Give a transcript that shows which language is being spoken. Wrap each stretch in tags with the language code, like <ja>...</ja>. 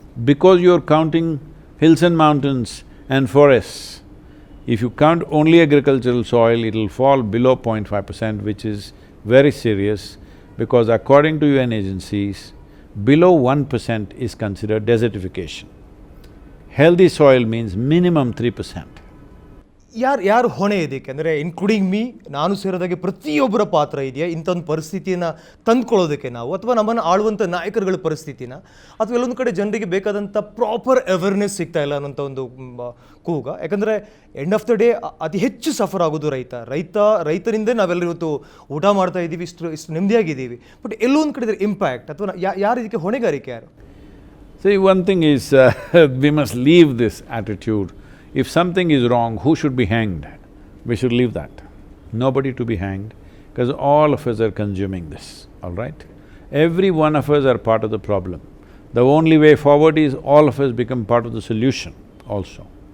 <en>Because you're counting hills and mountains and forests, if you count only agricultural soil, it'll fall below 0.5%, which is very serious, because according to UN agencies, below 1% is considered desertification. Healthy soil means minimum 3%.</en> <kn>ಯಾರು ಹೊಣೆ ಇದಕ್ಕೆ ಅಂದರೆ</kn> <en>including me,</en> <kn>ನಾನು ಸೇರಿದಾಗೆ ಪ್ರತಿಯೊಬ್ಬರ ಪಾತ್ರ ಇದೆಯಾ ಇಂಥೊಂದು ಪರಿಸ್ಥಿತಿಯನ್ನು ತಂದ್ಕೊಳ್ಳೋದಕ್ಕೆ ನಾವು, ಅಥವಾ ನಮ್ಮನ್ನು ಆಳುವಂಥ ನಾಯಕರುಗಳ ಪರಿಸ್ಥಿತಿನ, ಅಥವಾ ಎಲ್ಲೊಂದು ಕಡೆ ಜನರಿಗೆ ಬೇಕಾದಂಥ ಪ್ರಾಪರ್ ಅವೇರ್ನೆಸ್ ಸಿಗ್ತಾ ಇಲ್ಲ ಅನ್ನೋಂಥ ಒಂದು ಕೂಗ. ಯಾಕಂದರೆ</kn> <en>end of the day</en> <kn>ಅತಿ ಹೆಚ್ಚು ಸಫರ್ ಆಗೋದು ರೈತರಿಂದ ನಾವೆಲ್ಲರೂ ಇವತ್ತು ಊಟ ಮಾಡ್ತಾ ಇದ್ದೀವಿ, ಇಷ್ಟು ನೆಮ್ಮದಿಯಾಗಿದ್ದೀವಿ. ಬಟ್ ಎಲ್ಲೋ ಒಂದು ಕಡೆ ಇಂಪ್ಯಾಕ್ಟ್ ಅಥವಾ ಯಾರು ಇದಕ್ಕೆ ಹೊಣೆಗಾರಿಕೆ ಯಾರು?</kn> <en>See, one thing is, we must leave this attitude. If something is wrong, who should be hanged? We should leave that. Nobody to be hanged, because all of us are consuming this, all right? Every one of us are part of the problem. The only way forward is all of us become part of the solution also.</en>